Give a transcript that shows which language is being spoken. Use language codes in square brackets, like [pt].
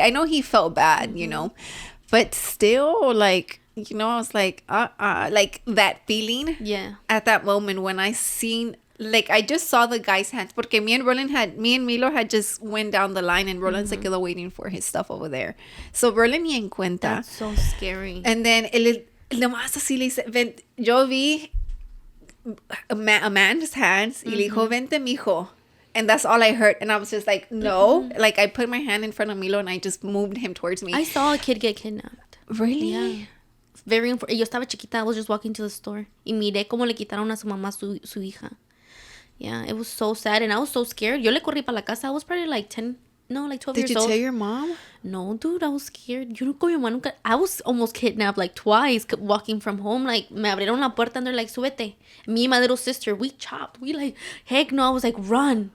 [en] I know he felt bad, you know. But still, like, you know, I was like, like that feeling. Yeah. At that moment when I seen, like, I just saw the guy's hands. Porque me and Milo had just went down the line and Roland [es] se quedó [en] waiting for his stuff over there. [es] So Roland ni en cuenta. [en] That's so scary. And then, [es] nomás así le dice, yo vi [en] a man's hands [es] y le dijo, vente, mijo. [en] And that's all I heard. And I was just like, no. Like, I put my hand in front of Milo and I just moved him towards me. I saw a kid get kidnapped. Really? Yeah. Very important. [es] Yo estaba chiquita. [en] I was just walking to the store. [es] Y miré cómo le quitaron a su mamá su hija. [en] Yeah, it was so sad. And I was so scared. [es] Yo le corrí para la casa. [en] I was probably like 12 years old. Did you tell your mom? No, dude, I was scared. [es] Yo con mi mamá nunca. [en] I was almost kidnapped like twice walking from home. Like, [es] me abrieron la puerta [en] and they're like, [es] súbete. [en] Me and my little sister, we chopped. We like, heck no. I was like, run.